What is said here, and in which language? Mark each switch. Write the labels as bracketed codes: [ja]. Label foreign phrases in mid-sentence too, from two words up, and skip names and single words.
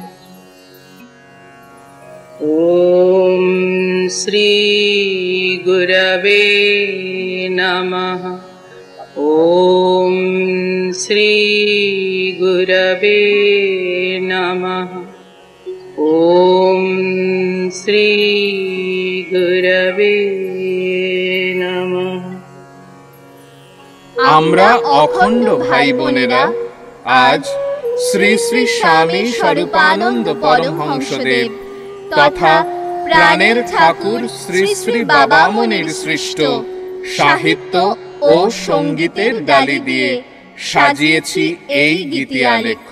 [sa] ॐ श्री गुरवे नमः। ॐ श्री गुरवे नमः। ॐ श्री गुरवे नमः। [bn] আমরা অখণ্ড ভাই বোনেরা আজ শ্রী শ্রী স্বামী স্বরূপানন্দ পরমহংসদেব তথা প্রাণের ঠাকুর শ্রী শ্রী বাবামণির সৃষ্ট সাহিত্য ও সঙ্গীতের ডালি দিয়ে সাজিয়েছি এই গীতি আলেখ্য।